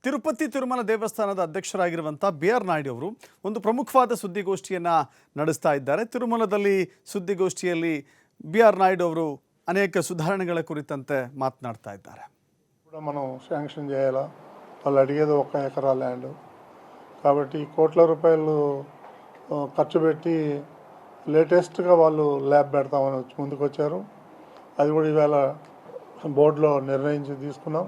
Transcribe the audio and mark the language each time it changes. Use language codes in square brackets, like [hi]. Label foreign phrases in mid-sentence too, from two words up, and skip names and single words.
[kn] ತಿರುಪತಿ ತಿರುಮಲ ದೇವಸ್ಥಾನದ ಅಧ್ಯಕ್ಷರಾಗಿರುವಂಥ ಬಿ.ಆರ್. ನಾಯ್ಡು ಅವರು ಒಂದು ಪ್ರಮುಖವಾದ ಸುದ್ದಿಗೋಷ್ಠಿಯನ್ನು ನಡೆಸ್ತಾ ಇದ್ದಾರೆ. ತಿರುಮಲದಲ್ಲಿ ಸುದ್ದಿಗೋಷ್ಠಿಯಲ್ಲಿ ಬಿ.ಆರ್. ನಾಯ್ಡು ಅವರು ಅನೇಕ ಸುಧಾರಣೆಗಳ ಕುರಿತಂತೆ ಮಾತನಾಡ್ತಾ ಇದ್ದಾರೆ. [te] మనం శాంక్షన్ చేయాలా, వాళ్ళు అడిగేది 1 ఎకరా ల్యాండ్ కాబట్టి కోట్ల రూపాయలు ఖర్చు పెట్టి లేటెస్ట్గా వాళ్ళు ల్యాబ్ పెడతామని ముందుకు వచ్చారు. అది కూడా ఇవాళ బోర్డులో నిర్ణయించి తీసుకున్నాం.